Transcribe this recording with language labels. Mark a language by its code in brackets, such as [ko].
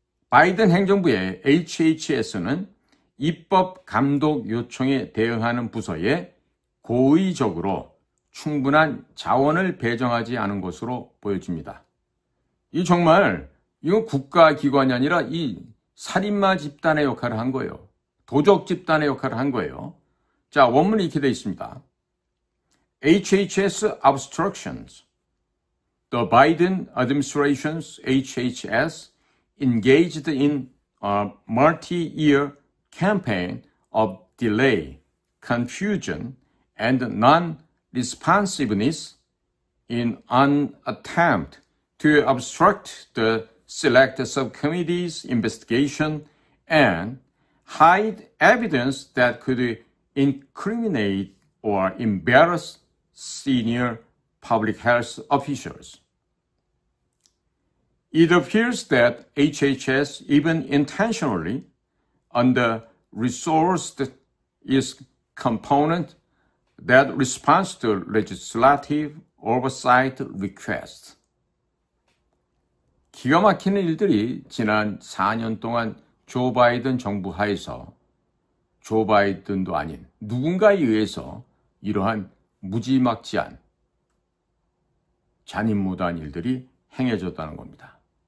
[ko] 바이든 행정부의 HHS는 입법 감독 요청에 대응하는 부서에 고의적으로 충분한 자원을 배정하지 않은 것으로 보여집니다. 이건 국가기관이 아니라 이 살인마 집단의 역할을 한 거예요. 도적 집단의 역할을 한 거예요. 자, 원문이 이렇게 되어 있습니다. [en] HHS obstructions. The Biden administration's HHS engaged in a multi-year campaign of delay, confusion, and non-responsiveness in an attempt to obstruct the Select Subcommittee's investigation and hide evidence that could incriminate or embarrass senior public health officials. It appears that HHS even intentionally under-resourced its component that responds to legislative oversight requests. [ko] 기가 막히는 일들이 지난 4년 동안 조 바이든 정부 하에서 조 바이든도 아닌 누군가에 의해서 이러한 무지막지한 잔인무도한 일들이 행해졌다는 겁니다.